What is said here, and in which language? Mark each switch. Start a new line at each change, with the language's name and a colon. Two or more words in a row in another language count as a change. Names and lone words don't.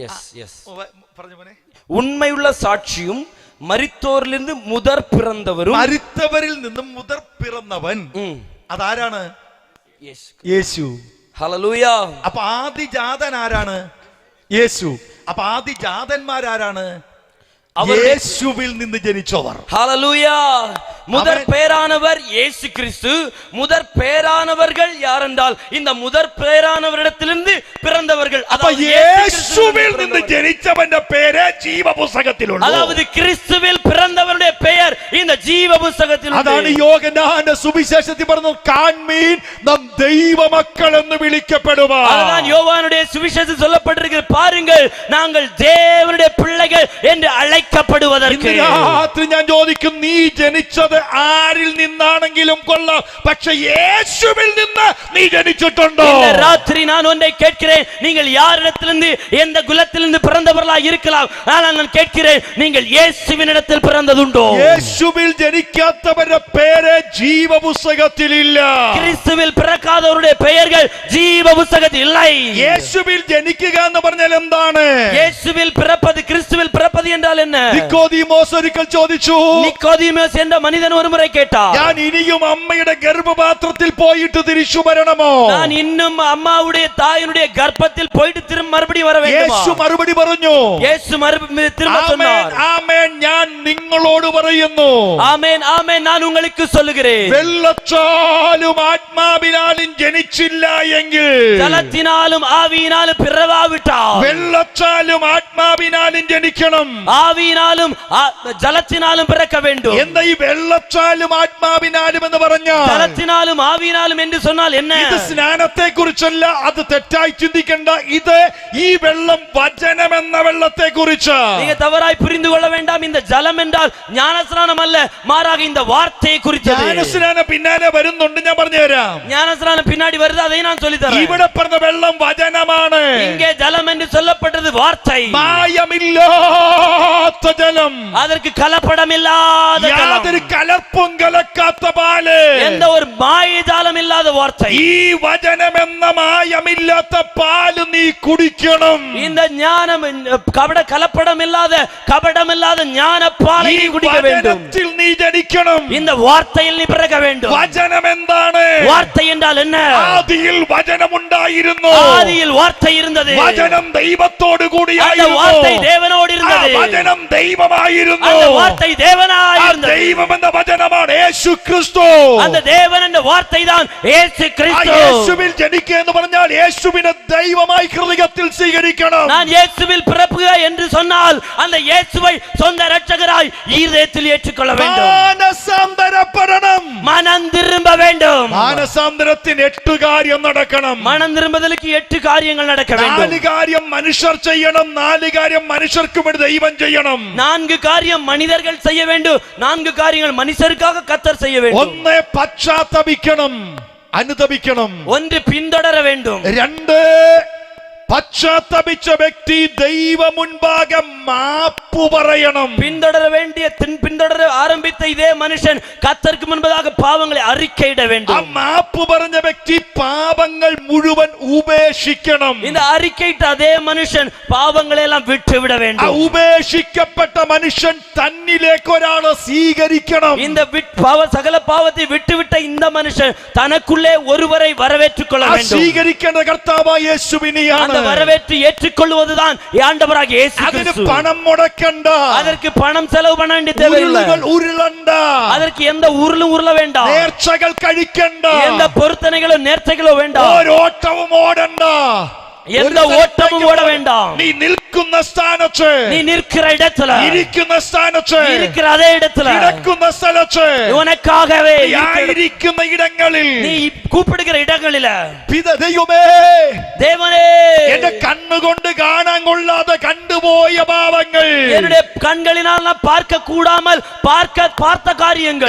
Tamil: உண்மையுள்ள சாட்சியும் മരിത്തോരിലിருந்து முதற் പിറന്നവരും.
Malayalam: മരിത്തവരിൽ നിന്നും മുതൽ പിറന്നവൻ അതാരാണ്? യേശു. ഹല്ലേലൂയ. അപ്പൊ ആദിജാതൻ ആരാണ്? യേശു. അപ്പൊ ആദിജാതന്മാരാരാണ്? യേശുവിൽ നിന്ന് ജനിച്ചവർ. ഹല്ലേലൂയ.
Tamil: முதற் பேரானவர் இயேசு கிறிஸ்து. முதற் பேரானவர்கள் யார் என்றால் இந்த முதற் பேரானவரிடத்திலிருந்து பிறந்தவர்கள்.
Malayalam: അതായത് യേശുവിൽ നിന്ന് ജനിച്ചവന്റെ പേര് ജീവപുസ്തകത്തിലുണ്ട്.
Tamil: அதாவது கிறிஸ்துவில் பிறந்தவருடைய பெயர் இந்த
Malayalam: ജീവ പുസ്തകത്തിൽ അതാണ് യോഹന്നാന്റെ സുവിശേഷത്തിൽ പറഞ്ഞു, കാൺമീൻ നാം ദൈവമക്കൾ എന്ന് വിളിക്കപ്പെടുവാൻ.
Tamil: அதுதான் யோவானுடைய சுவிசேஷத்தில் சொல்லப்பட்டிருக்கிறது, பாருங்கள் நாங்கள் தேவனுடைய பிள்ளைகள் என்று அழைக்கப்படுவதற்கு.
Malayalam: രാത്രി ഞാൻ ചോദിക്കും, നീ ജനിച്ചത് ആരിൽ നിന്നാണെങ്കിലും കൊള്ളാം, പക്ഷെ യേശുവിൽ നിന്ന് നീ ജനിച്ചിട്ടുണ്ടോ?
Tamil: இந்த ராத்திரி நான் ஒன்றை கேட்கிறேன், நீங்கள் யாரிடத்திலிருந்து எந்த குலத்திலிருந்து பிறந்தவர்களாக இருக்கலாம், ஆனால் நான் கேட்கிறேன், நீங்கள் இயேசுவினிடத்தில் பிறந்ததுண்டோ?
Malayalam: യേശുവിൽ ജനിക്കാത്തവരുടെ പേര് ജീവപുസ്തകത്തിൽ ഇല്ല.
Tamil: கிறிஸ்துவில் பிறக்காதவருடைய பெயர்கள் ஜீவ புஸ்தகத்தில் இல்லை.
Malayalam: യേശുവിൽ ജനിക്കുക എന്ന് പറഞ്ഞാൽ എന്താണ്?
Tamil: இயேசுவில் பிறப்பது, கிறிஸ்துவில் பிறப்பது என்றால் என்ன?
Malayalam: നിക്കോദീമോസ് ഒരിക്കൽ ചോദിച്ചു,
Tamil: நிக்கோதீமோஸ் என்ற மனிதன் ஒருமுறை கேட்டார்,
Malayalam: ഞാൻ ഇനിയും അമ്മയുടെ ഗർഭപാത്രത്തിൽ പോയിട്ട് തിരിച്ചു വരണമോ?
Tamil: நான் இன்னும் அம்மாவுடைய தாயினுடைய கர்ப்பத்தில் போயிட்டு திரும்ப மறுபடியும் வர வேண்டுமா?
Malayalam: യേശു മറുപടി പറഞ്ഞു,
Tamil: இயேசு திரும்ப
Malayalam: ആമേൻ
Tamil: சொன்னார்,
Malayalam: ആമേൻ ഞാൻ നിങ്ങളോട് പറയുന്നു,
Tamil: ஆமென் ஆமென் நான் உங்களுக்கு சொல்லுகிறேன்,
Malayalam: വെള്ളച്ചാലും ആത്മാവിനാലും ജനിച്ചില്ല എങ്കിൽ,
Tamil: ஜலத்தினாலும் ஆவியினாலும் பிறவாவிட்டால்,
Malayalam: വെള്ളച്ചാലും ആത്മാവിനാലും ജനിക്കണം.
Tamil: ஆவியினாலும் ஜலத்தினாலும் பிறக்க வேண்டும்.
Malayalam: എന്താ ഈ വെള്ളച്ചാലും ആത്മാവിനാലും എന്ന് പറഞ്ഞാൽ?
Tamil: ஜலத்தினாலும் ஆவியினாலும் என்று சொன்னால் என்ன?
Malayalam: ഇത് സ്നാനത്തെ കുറിച്ചല്ല, അത് തെറ്റായി ചിന്തിക്കണ്ട. ഇത് ഈ വെള്ളം വചനം എന്ന വെള്ളത്തെ കുറിച്ച്.
Tamil: நீங்க தவறாய் புரிந்து கொள்ள வேண்டாம். இந்த ஜலம் என்றால் ஞானஸ்நானம் அல்ல, மாறாக இந்த வார்த்தையை குறித்தது.
Malayalam: ജ്ഞാനസ്നാനം പിന്നാലെ വരുന്നുണ്ട്, ഞാൻ പറഞ്ഞുതരാം.
Tamil: ஞானஸ்நானம் பின்னாடி வருது, அதை நான் சொல்லி தரேன்.
Malayalam: ഇവിടെ പറഞ്ഞ വെള്ളം വചനമാണ്.
Tamil: இங்கே ஜலம் என்று சொல்லப்பட்டது வார்த்தை,
Malayalam: മായമില്ലാത്ത ജലം,
Tamil: அதற்கு கலப்படம் இல்லாத ஜலம்,
Malayalam: യാതൊരു കലർപ്പും കലക്കാത്ത പാല്,
Tamil: எந்த ஒரு மாயஜாலம் இல்லாத வார்த்தை.
Malayalam: ഈ വചനം എന്ന മായമില്ലാത്ത പാല് നീ കുടിക്കണം.
Tamil: இந்த ஞானம் கலப்படம் இல்லாத கபடம் இல்லாத ஞான பாலை
Malayalam: ഈ
Tamil: நீ குடிக்க வேண்டும்.
Malayalam: വചനത്തിൽ നീ ജനിക്കണം.
Tamil: இந்த வார்த்தையில் நீ பிறக்க வேண்டும்.
Malayalam: വചനം എന്താണ്?
Tamil: வார்த்தை என்றால் என்ன?
Malayalam: ആദിയിൽ വചനമുണ്ടായിരുന്നു.
Tamil: ஆதியில் வார்த்தை இருந்தது,
Malayalam: വചനം ദൈവത്തോട്
Tamil: அந்த
Malayalam: കൂടിയായിരുന്നു.
Tamil: வார்த்தை தேவனோடு இருந்தது,
Malayalam: വചനം ദൈവമായിരുന്നു.
Tamil: அந்த வார்த்தை தேவனாய்
Malayalam: ആ
Tamil: இருந்தது.
Malayalam: ദൈവം എന്ന വചനമാണ് യേശു ക്രിസ്തു.
Tamil: அந்த தேவன் என்ற வார்த்தை தான் இயேசு
Malayalam: ആ
Tamil: கிறிஸ்து.
Malayalam: യേശുവിൽ ജനിക്കുക എന്ന് പറഞ്ഞാൽ യേശുവിനെ ദൈവമായി ഹൃദയത്തിൽ സ്വീകരിക്കണം.
Tamil: நான் இயேசுவில் பிறப்புக என்று சொன்னால் அந்த இயேசுவை சொந்த இரட்சகராய் இதயத்தில் ஏற்றுக்கொள்ள வேண்டும்.
Malayalam: മാനസാന്തരപ്പെടണം.
Tamil: மனம் திரும்ப வேண்டும்.
Malayalam: മാനസാന്തരത്തിന് 8 കാര്യം നടക്കണം.
Tamil: மனம் திரும்புதலுக்கு 8 காரியங்கள் நடக்க 4 வேண்டும்.
Malayalam: കാര്യം മനുഷ്യർ ചെയ്യണം, 4 കാര്യം മനുഷ്യർക്ക് വേണ്ടി ദൈവം ചെയ്യണം.
Tamil: 4 காரியம் மனிதர்கள் செய்ய வேண்டும், 4 காரியங்கள் மனுஷருக்காக கர்த்தர் செய்ய வேண்டும்.
Malayalam: 1 പശ്ചാത്തപിക്കണം, അനുതപിക്കണം.
Tamil: 1 പിന്തുടர வேண்டும்.
Malayalam: 2 പശ്ചാത്തപിച്ച വ്യക്തി ദൈവ മുൻപാകെ മാപ്പ് പറയണം.
Tamil: பின்தொடர ஆரம்பித்த இதே மனுஷன் கர்த்தருக்கு முன்பதாக பாவங்களை அறிக்கையிட
Malayalam: ആ
Tamil: வேண்டும்.
Malayalam: മാപ്പ് പറഞ്ഞ വ്യക്തി പാപങ്ങൾ മുഴുവൻ ഉപേക്ഷിക്കണം.
Tamil: இந்த அறிக்கையிட்ட அதே மனுஷன் பாவங்களை எல்லாம் விட்டுவிட
Malayalam: ആ
Tamil: வேண்டும்.
Malayalam: ഉപേക്ഷിക്കപ്പെട്ട മനുഷ്യൻ തന്നിലേക്ക് ഒരാളെ സ്വീകരിക്കണം.
Tamil: இந்த சகல பாவத்தை விட்டுவிட்ட இந்த மனுஷன் தனக்குள்ளே ஒருவரை வரவேற்றுக் கொள்ள
Malayalam: ആ
Tamil: வேண்டும்.
Malayalam: സ്വീകരിക്കേണ്ട കർത്താവായ യേശുവിനെയാണ്.
Tamil: அந்த வரவேற்று ஏற்றுக்கொள்வதுதான் ஆண்டவராகிய இயேசு
Malayalam: അതിന്
Tamil: கிறிஸ்து.
Malayalam: പണം മുടക്കണ്ട,
Tamil: அதற்கு பணம் செலவு பண்ண வேண்டிய தேவையில்லை.
Malayalam: ഉരുളുകൾ ഉരുളണ്ട,
Tamil: அதற்கு எந்த உருளும் உருள வேண்டாம்,
Malayalam: നേർച്ചകൾ കഴിക്കണ്ട,
Tamil: எந்த பொருத்தனைகளோ നേർച്ചകളോ வேண்டாം,
Malayalam: ഓരോട്ടവും ഓടണ്ട,
Tamil: எந்த ஓட்டமும் ஓட வேண்டாம்.
Malayalam: നീ നിൽക്കുന്ന സ്ഥാനത്ത്,
Tamil: நீ நிற்கிற இடத்துல,
Malayalam: ഇരിക്കുന്ന സ്ഥാനത്ത്,
Tamil: இருக்கிற അതേ இடத்துல,
Malayalam: കിടക്കുന്ന സ്ഥലത്ത്,
Tamil: உனக்காகவே
Malayalam: നീ ആയിരിക്കുന്ന ഇടങ്ങളിൽ,
Tamil: நீ கூப்பிடுகிற இடங்களில
Malayalam: ദൈവമേ,
Tamil: தேவனே,
Malayalam: എന്റെ കണ്ണുകൊണ്ട് കാണാൻ കൊള്ളാതെ കണ്ടുപോയ പാവങ്ങൾ,
Tamil: என்னுடைய கண்களினால் நான் பார்க்க கூடாமல் பார்த்த காரியங்கள்,